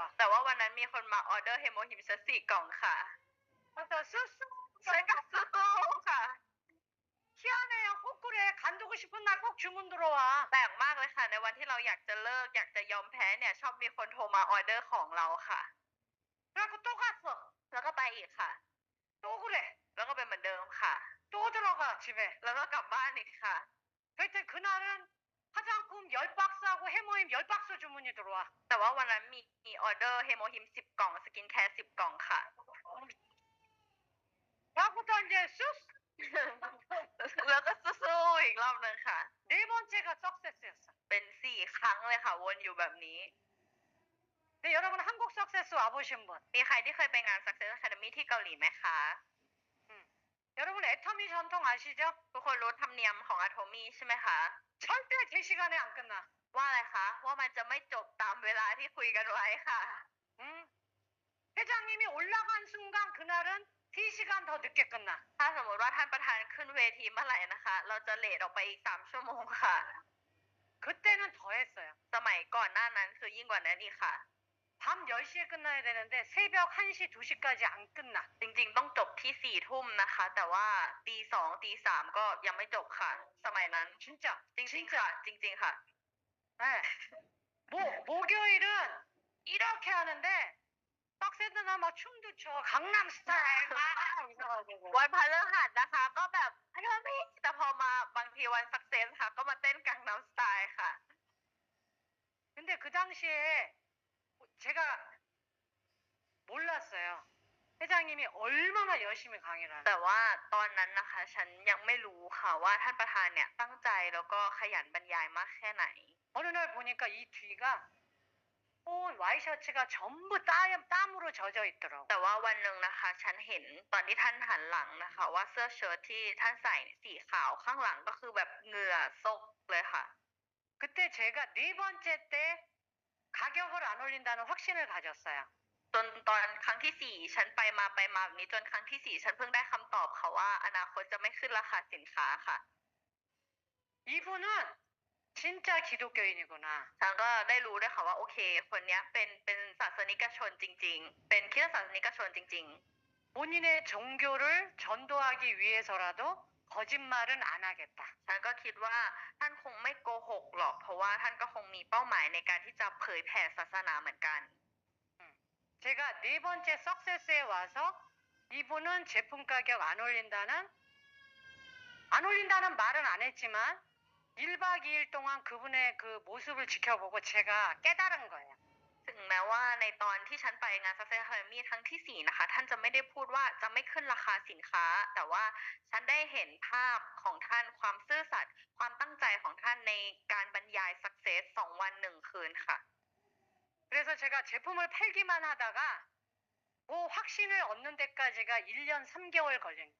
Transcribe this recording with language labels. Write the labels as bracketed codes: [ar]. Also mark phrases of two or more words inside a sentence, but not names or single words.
[th] แต่ว่าวันนั้นมีคนมาออเดอร์เฮโมฮิมชั4กล่องค่ะ [ko] 그래서 수수 [th] ฉันก็สู้ๆค่ะ [ko] 희한해요. 꼭 그래. 간두고 싶은 날 꼭 주문 들어와. [th] แปลกมากเลยค่ะในวันที่เราอยากจะเลิกอยากจะยอมแพ้เนี่ยชอบมีคนโทรมาออเดอร์ของเราค่ะ [ko] 그래갖고 또 갔어. [th] แล้วก็ไปอีกค่ะ [ko] 또 그래. [th] แล้วก็เป็นเหมือนเดิมค่ะ [ko] 또 들어가 집에. [th] แล้วก็กลับบ้านอีกค่ะ [ko] 그때 그날은 화장품 10박스하고 해모임 10박스 주문이 들어와. [th] แต่ว่าวันนั้นมีออเดอร์เฮโมฮิม10กล่องสกินแคร์10กล่องค่ะ [ko] 그래갖고 이제 쑥 [th] แล้วก็สู้ๆอีกรอบนึงค่ะ [ko] 네 번째가 석세스였어. [th] เป็น4ครั้งเลยค่ะวนอยู่แบบนี้ [ko] 근데 여러분 한국 석세스 와보신 분. [th] มีใครที่เคยไปงาน Success Academy ที่เกาหลีไหมคะ [ko] 여러분 애터미 전통 아시죠? [th] ทุกคนรู้ธรรมเนียมของอะโทมี่ใช่ไหมคะ [ko] 절대 제 시간에 안 끝나. [th] ว่าอะไรคะ ว่ามันจะไม่จบตามเวลาที่คุยกันไว้ค่ะ [ko] 응? 회장님이 올라간 순간 그날은 3시간 더 늦게 끝나. [th] ถ้าสมมติว่าท่านประธานขึ้นเวทีเมื่อไหร่นะคะ เราจะเลทออกไปอีก3ชั่วโมงค่ะ [ko] 그때는 더 했어요. [th] สมัยก่อนหน้านั้นคือยิ่งกว่านั้นอีกค่ะ [ko] 밤 10시에 끝나야 되는데 새벽 1시, 2시까지 안 끝나. [th] จริงๆต้องจบที่4ทุ่มนะคะ แต่ว่าตี2ตี3ก็ยังไม่จบค่ะ สมัยนั้น [ko] 진짜. [th] จริงๆค่ะ จริงๆค่ะ [ko] 네. 목요일은 이렇게 하는데 떡새들은 막 춤도 춰 강남 스타일 막 이래가지고 [th] วันพฤหัสนะคะ ก็แบบอะโทมี่แต่พอมาบางทีวัน Success ค่ะ ก็มาเต้นกังนัมสไตล์ค่ะ [ko] 근데 그 당시에 제가 몰랐어요. 회장님이 얼마나 열심히 강의를 [th] แต่ [ko] 하는지. [th] ว่าตอนนั้นนะคะ ฉันยังไม่รู้ค่ะว่าท่านประธานเนี่ยตั้งใจแล้วก็ขยันบรรยายมากแค่ไหน [ko] 어느 날 보니까 이 뒤가 온 와이셔츠가 전부 땀으로 젖어 있더라고. [th] แต่ว่าวันหนึ่งนะคะ ฉันเห็นตอนที่ท่านหันหลังนะคะ ว่าเสื้อเชิ้ตที่ท่านใส่สีขาวข้างหลังก็คือแบบเหงื่อซกเลยค่ะ [ko] 그때 제가 4번째 때 가격을 안 올린다는 확신을 가졌어요. [th] จนตอนครั้งที่4ฉันไปมาแบบนี้จนครั้งที่4ฉันเพิ่งได้คำตอบค่ะว่าอนาคตจะไม่ขึ้นราคาสินค้าค่ะ [ko] 이분은 진짜 기독교인이구나. [th] ฉันก็ได้รู้ด้วยค่ะว่าโอเค คนเนี้ยเป็นศาสนิกชนจริงๆ เป็นคริสตศาสนิกชนจริง [ko] 본인의 종교를 전도하기 위해서라도 거짓말은 안 하겠다. [th] ๆ ฉันก็คิดว่าท่านคงไม่โกหกหรอก เพราะว่าท่านก็คงมีเป้าหมายในการที่จะเผยแผ่ศาสนาเหมือนกัน [ko] 제가 4번째 석세스에 와서 이분은 제품 가격 안 올린다는 말은 안 했지만 1박 2일 동안 그분의 그 모습을 지켜보고 제가 깨달은 거예요. [th] ถึงแม้ว่าในตอนที่ฉันไปงาน Success Academy ครั้งที่4นะคะ ท่านจะไม่ได้พูดว่าจะไม่ขึ้นราคาสินค้า แต่ว่าฉันได้เห็นภาพของท่านความซื่อสัตย์ความตั้งใจของท่านในการบรรยาย Success 2 วัน 1 คืนค่ะ [ko] 그래서 제가 제품을 팔기만 하다가 그 확신을 얻는 데까지가 1년 3개월 걸린 거예요.